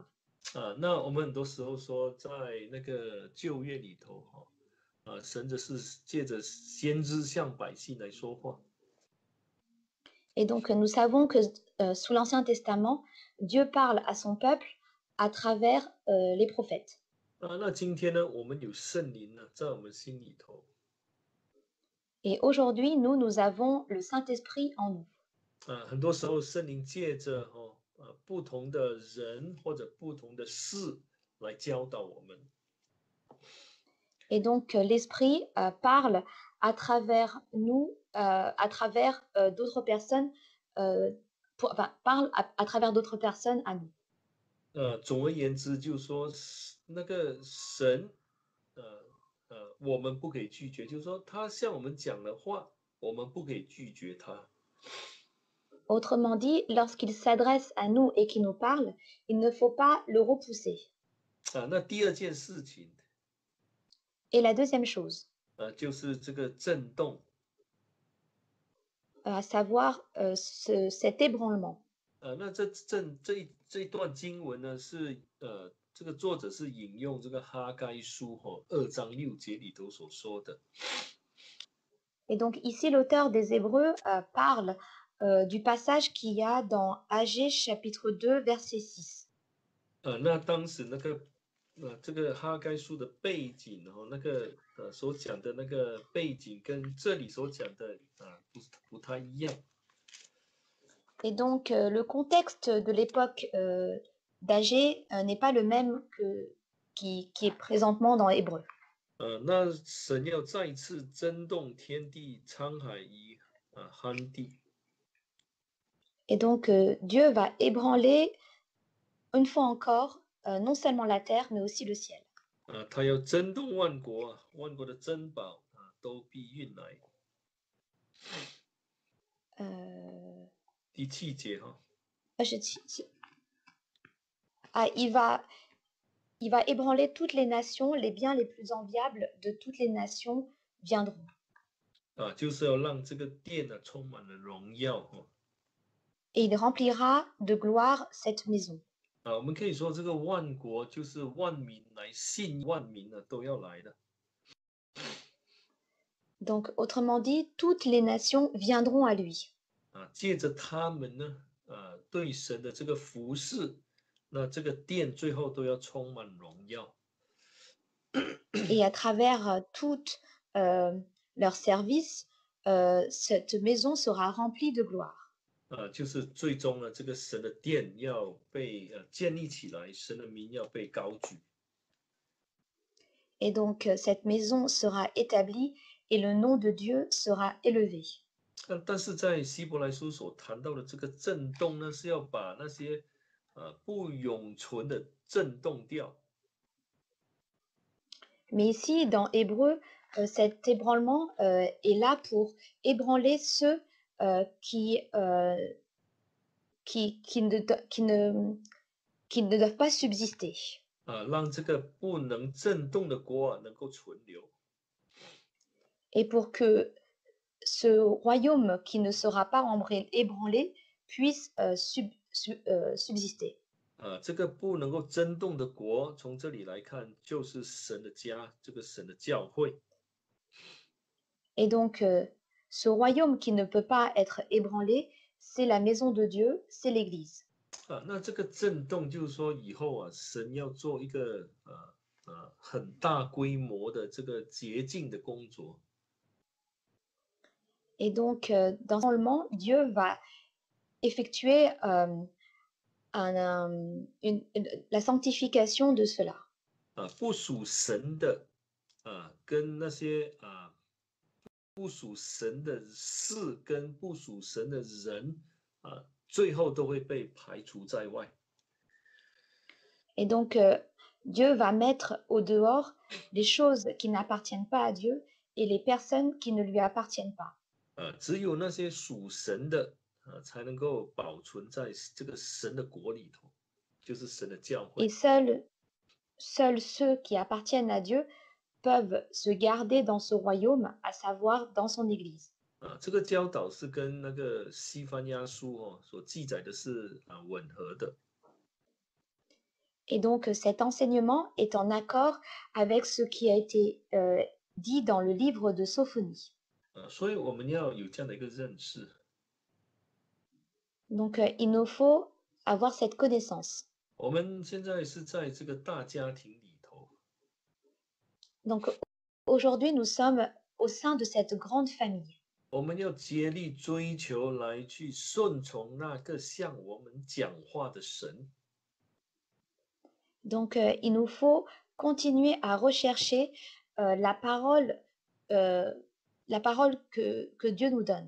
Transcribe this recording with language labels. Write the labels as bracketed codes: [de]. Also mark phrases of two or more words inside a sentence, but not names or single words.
[zh] 那我们很多时候说，在那个旧约里头，神是借着先知向百姓来说话。 [fr] Et donc nous savons que sous l'Ancien Testament, Dieu parle à son peuple à travers les prophètes. [zh] 那今天呢，我们有圣灵呢，在我们心里头。 [fr] Et aujourd'hui, nous avons le Saint-Esprit en nous. [zh] 很多时候圣灵借着不同的人或者不同的事来教导我们。 [fr] Et donc l'Esprit parle à travers nous, à travers d'autres personnes, parle à travers d'autres personnes à nous. [zh] 总而言之，就是说那个神，我们不可以拒绝，就是说他向我们讲的话，我们不可以拒绝他。 [fr] Autrement dit, lorsqu'il s'adresse à nous et qu'il nous parle, il ne faut pas le repousser. [zh] 那第二件事情， [fr] Et la deuxième chose, [zh] 就是这个震动。 [fr] à savoir cet ébranlement. [zh] 那这一段经文呢，是这个作者是引用这个哈该书2章6节里头所说的。 [fr] Et donc ici, l'auteur des Hébreux parle du passage qu'il y a dans Agée chapitre 2, verset 6. [zh] 那当时那个这个哈该书的背景，那个所讲的那个背景跟这里所讲的不太一样。 [fr] Et donc le contexte de l'époque d'Agée n'est pas le même qui est présentement dans Hébreu. [zh] 那神要再次震动天地、沧海与旱地。 [fr] Et donc Dieu va ébranler une fois encore non seulement la terre, mais aussi le ciel. [zh] 他要震动万国，万国的珍宝都必运来。第7节 [fr] il va ébranler toutes les nations, les biens les plus enviables de toutes les nations viendront. [zh] 就是要让这个殿充满了荣耀。 [fr] Et il remplira de gloire cette maison. [zh] 我们可以说这个万国就是万民来信，万民都要来的。 [fr] Donc autrement dit, toutes les nations viendront à lui. [zh] 借着他们呢，对神的这个服侍，那这个殿最后都要充满荣耀。 [fr] Et à travers toutes leur service, cette maison sera remplie de gloire. [zh] 就是最终呢，这个神的殿要被建立起来，神的名要被高举。 [fr] Et donc cette maison sera établie et le nom de Dieu sera élevé. [zh] 但是在希伯来书所谈到的这个震动呢，是要把那些不永存的震动掉。 [fr] Mais ici, dans Hébreu, cet ébranlement est là pour ébranler ceux qui ne doivent pas subsister. [zh] 让这个不能震动的国能够存留。 [fr] Et pour que ce royaume qui ne sera pas ébranlé puisse subsister. [zh] 这个不能够震动的国，从这里来看，就是神的家，这个神的教会。 [fr] Et donc, ce royaume qui ne peut pas être ébranlé, c'est la maison de Dieu, c'est l'Église. [zh] 那这个震动就是说，以后神要做一个很大规模的这个洁净的工作。 [fr] Et donc, dans ce moment, Dieu va effectuer la sanctification de cela. [zh] 不属神的跟那些不属神的事跟不属神的人最后都会被排除在外。 [fr] Et donc, Dieu va mettre au dehors les choses qui n'appartiennent pas à Dieu et les personnes qui ne lui appartiennent pas. [zh] 只有那些属神的才能够保存在这个神的国里头，就是神的教 [fr] Et [zh] 会。 [fr] seuls ceux qui appartiennent à Dieu peuvent se garder dans ce royaume, à savoir dans son Église. [zh] 这个教导是跟那个西番雅书所记载的是吻合的。 [fr] Et donc cet enseignement est en accord avec ce qui a été dit dans le livre de Sophonie. [zh] 所以我们要有这样的一个认识。 [fr] Donc il nous faut avoir cette connaissance. [zh] 我们现在是在这个大家庭里头， [fr] Donc aujourd'hui nous sommes au sein de cette grande famille. [zh] 我们要竭力追求来去顺从那个向我们讲话的神。 [fr] Donc il nous faut continuer à rechercher la parole que Dieu nous donne.